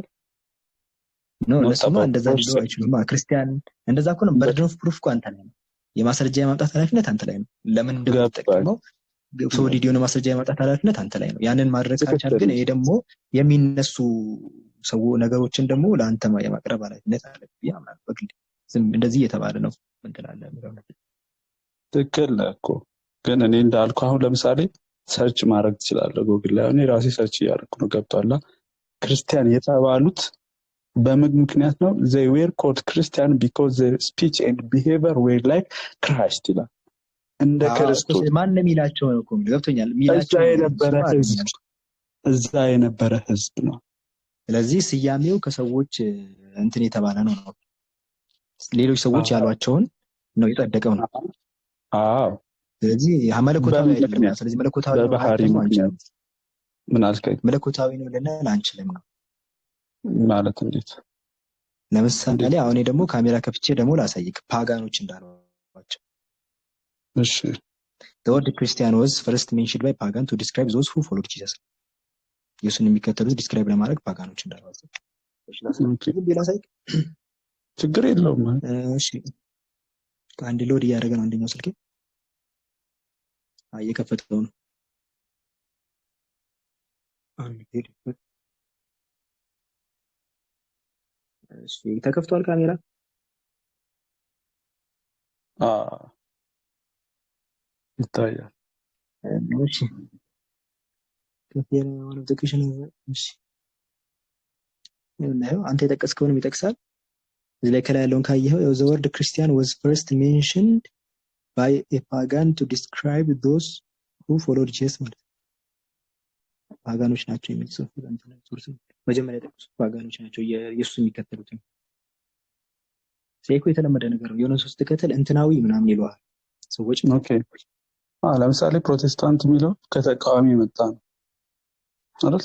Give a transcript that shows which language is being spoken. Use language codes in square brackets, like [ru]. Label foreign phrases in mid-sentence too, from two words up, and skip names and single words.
[am] እነሱማ እንደዛ ሊሉ አይችሉም። ክርስቲያን እንደዛ እኮ ነው። [en] burden of proof [am] እኮ አንተ ላይ ነው። የማስረጃ የማምጣት ኃላፊነት አንተ ላይ ነው። ለምን እንደምትጠቀመው ቪዲዮን ማስረጃ የማምጣት ኃላፊነት አንተ ላይ ነው። ያንን ማድረግ ካልቻልክ ግን ይሄ ደግሞ የሚነሱ ሰው ነገሮችን ደግሞ ለአንተ የማቅረብ ኃላፊነት አለብህ ያምናል። በግል እንደዚህ እየተባለ ነው ምን ትላለህ? ትክክል ነህ እኮ ግን እኔ እንዳልኩ አሁን ለምሳሌ ሰርች ማድረግ ትችላለህ ጎግል ላይ። እኔ ራሴ ሰርች እያደረኩ ነው። ገብቷል። ክርስቲያን የተባሉት በምን ምክንያት ነው? [en] they were called Christian because their speech and behavior were like Christ [am] ይላል። እንደ ክርስቶስ ማንም ይላቸው ነው እኮ ገብቶኛል። ሚላቸው እዛ የነበረ ህዝብ ነው። ስለዚህ ስያሜው ከሰዎች እንትን የተባለ ነው። ሌሎች ሰዎች ያሏቸውን ነው የጸደቀው ነው። አዎ ስለዚህ መለኮታዊ አይደለም። ስለዚህ መለኮታዊ በባህሪ ምክንያት ምን አልከኝ? መለኮታዊ ነው ልንል አንችልም ነው ማለት እንዴት? ለምሳሌ አሁን ደግሞ ካሜራ ከፍቼ ደግሞ ላሳይክ ፓጋኖች እንዳሏቸው። እሺ [en] the word Christian was first mentioned by pagan to describe those who followed Jesus. [am] ኢየሱስን የሚከተሉት ዲስክራይብ ለማድረግ ፓጋኖች እንዳሏቸው። ላሳይክ ችግር የለውም። እሺ አንድ ሎድ እያደረገ ነው አንደኛው ስልኬ እየከፈተው ነው። እሺ ተከፍቷል ካሜራ። ይታያል። እሺ ከፌር ወደ ተከሽነ እሺ ነው አንተ የጠቀስከውንም ይጠቅሳል። እዚህ ላይ ከላይ ያለውን ካየኸው [en] the word Christian was first mentioned by a pagan to describe those who followed Jesus [am] ማለት ፓጋኖች ናቸው የሚል ጽሑፍ ሶርስ መጀመሪያ የጠቀሱት ፓጋኖች ናቸው ኢየሱስ የሚከተሉት ነው። እኮ የተለመደ ነገር ነው። የሆነ ሶስት ተከተል እንትናዊ ምናምን ይለዋል ሰዎች። ኦኬ ለምሳሌ ፕሮቴስታንት የሚለው ከተቃዋሚ የመጣ ነው አይደል?